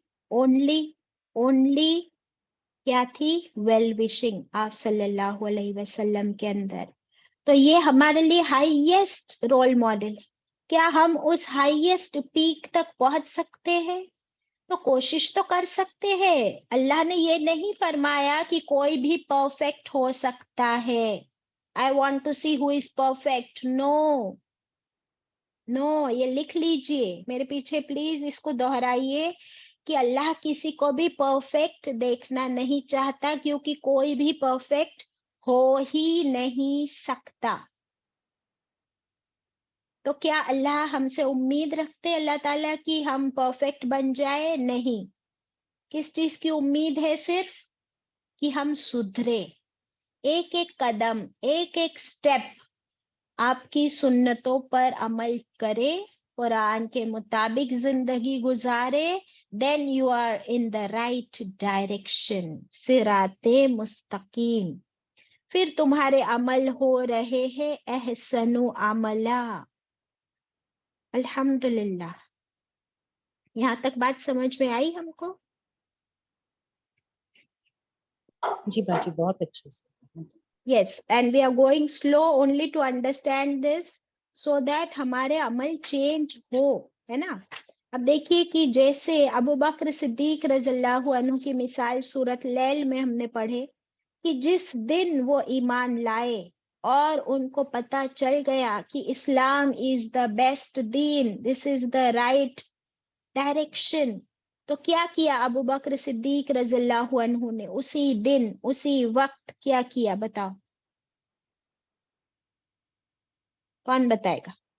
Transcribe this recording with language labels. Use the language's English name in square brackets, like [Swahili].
[Urdu] Only کیا تھی؟ Well wishing آپ صلی اللہ علیہ وسلم کے اندر. تو یہ ہمارے لیے ہائیسٹ رول ماڈل. کیا ہم اس ہائیسٹ پیک تک پہنچ سکتے ہیں؟ تو کوشش تو کر سکتے ہیں. اللہ نے یہ نہیں فرمایا کہ کوئی بھی پرفیکٹ ہو سکتا ہے. [English] I want to see who is perfect. [Urdu] نو، یہ لکھ لیجئے میرے پیچھے پلیز، اس کو دہرائیے کہ اللہ کسی کو بھی پرفیکٹ دیکھنا نہیں چاہتا، کیونکہ کوئی بھی پرفیکٹ ہو ہی نہیں سکتا. تو کیا اللہ ہم سے امید رکھتے اللہ تعالیٰ کی ہم پرفیکٹ بن جائے؟ نہیں. کس چیز کی امید ہے؟ صرف کہ ہم سدھرے، ایک ایک قدم، ایک ایک سٹیپ آپ کی سنتوں پر عمل کرے، قرآن کے مطابق زندگی گزارے. [English] then you are in the right direction، صراط مستقیم. [Urdu] پھر تمہارے عمل ہو رہے ہیں احسن عملا. الحمدللہ. یہاں تک بات سمجھ میں آئی ہم کو؟ جی باجی بہت اچھے سے. [English] Yes, and we are going slow only to understand this so that [Urdu] ہمارے عمل چینج ہو، ہے نا. اب دیکھیے کہ جیسے ابو بکر صدیق رضی اللہ عنہ کی مثال سورۃ لیل میں ہم نے پڑھے کہ جس دن وہ ایمان لائے اور ان کو پتا چل گیا کہ اسلام [English] is the best دین، this is the right direction, [Urdu] تو کیا کیا ابو بکر صدیق رضی اللہ عنہ نے؟ اسی دن اسی وقت کیا کیا؟ بتاؤ، کون بتائے گا؟